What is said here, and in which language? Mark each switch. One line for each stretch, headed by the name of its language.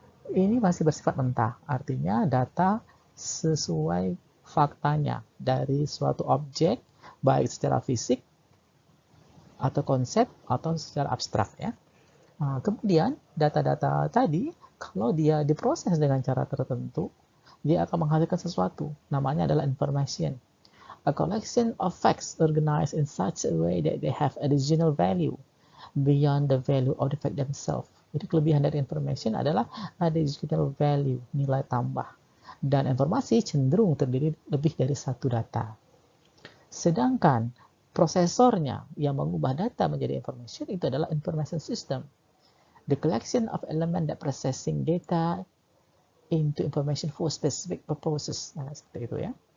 Indonesian: Ini masih bersifat mentah, artinya data sesuai faktanya dari suatu objek baik secara fisik atau konsep atau secara abstrak ya. Kemudian data-data tadi kalau dia diproses dengan cara tertentu, dia akan menghasilkan sesuatu, namanya adalah information.
English: A collection of facts organized in such a way that they have additional value beyond the value of the fact themselves.
Indonesian: Jadi kelebihan dari information adalah additional value, nilai tambah. Dan informasi cenderung terdiri lebih dari satu data. Sedangkan prosesornya yang mengubah data menjadi information itu adalah information system.
English: The collection of element that processing data into information for specific purposes.
Indonesian: Nah, seperti itu ya.